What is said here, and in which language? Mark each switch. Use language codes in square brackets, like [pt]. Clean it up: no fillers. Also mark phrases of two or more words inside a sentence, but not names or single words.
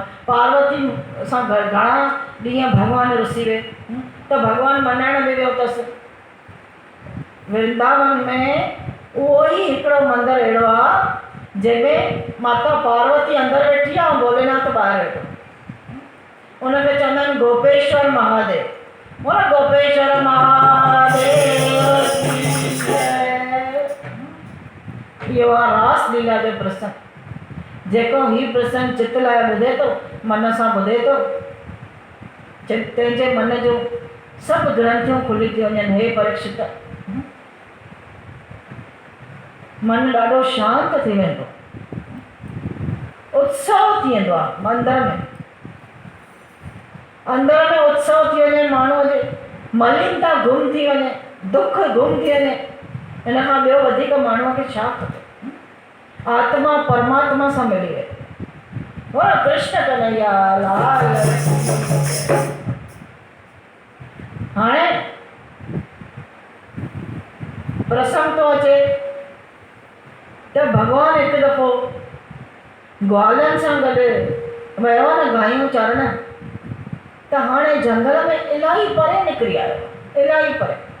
[sd] पार्वती सां घणा ॾींहं भॻवानु रुसी विए त भॻवानु मनाइण बि वियो अथसि। वृंदावन में उहो ई हिकिड़ो मंदरु अहिड़ो आहे जंहिंमें माता पार्वती अंदरि वेठी आहे ऐं भोलेनाथ ॿाहिरि वेठो। उनखे चवंदा आहिनि गोपेश्वर महादेव। बोलो गोपेश्वर महादेव। इहो आहे रास लीला जो प्रसंग। जेको ही प्रसंग चित लाइ ॿुधे थो, मन सां ॿुधे थो, तंहिंजे मन जो सभु ग्रंथियूं खुली थी वञनि। हे परीक्षित, मन ॾाढो शांत थी वेंदो, उत्सव थी वेंदो आहे मंदर में। अंदर में उत्सव थी वञे, माण्हूअ जे मलिनता गुम थी वञे, दुख गुम थी वञे। हिन खां ॿियो वधीक माण्हूअ खे छा खपे? आत्मा परमात्मा सां मिली वई। बोलो कृष्ण कन्हैया लाल। हाणे प्रसंग थो अचे त भॻवानु हिकु दफ़ो ग्वालनि सां गॾु वियो न गायूं चरण। त हाणे जंगल में इलाही परे निकिरी आयो, इलाही परे।